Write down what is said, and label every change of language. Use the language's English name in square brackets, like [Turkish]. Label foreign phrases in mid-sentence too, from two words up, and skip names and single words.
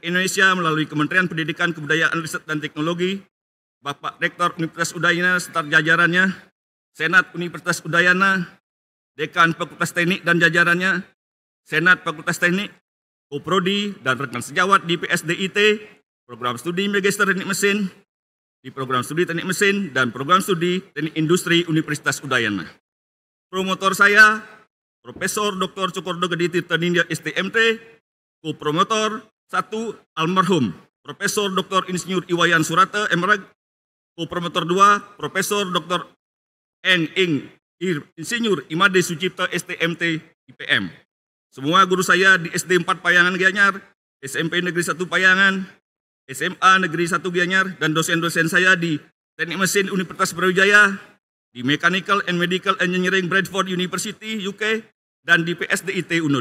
[Indonesian] Indonesia melalui Kementerian Pendidikan, Kebudayaan, Riset, dan Teknologi, Bapak Rektor Universitas Udayana serta jajarannya, Senat Universitas Udayana, Dekan Fakultas Teknik dan jajarannya, Senat Fakultas Teknik, Koprodi, dan rekan sejawat di PSDIT, Program Studi Magister Teknik Mesin, di Program Studi Teknik Mesin, dan Program Studi Teknik Industri Universitas Udayana. Promotor saya, Profesor Dr. Cokordo Gedi Tirtanindya STMT, Kopromotor 1 almarhum Profesor Dr. Insinyur Iwayan Surata MRag, Kopromotor 2 Profesor Dr. Insinyur Imade Sucipta STMT IPM. Semua guru saya di SD 4 Payangan Gianyar, SMP Negeri 1 Payangan, SMA Negeri 1 Gianyar, dan dosen-dosen saya di Teknik Mesin Universitas Brawijaya, di Mechanical and Medical Engineering Bradford University UK, dan di PSDIT UNUD.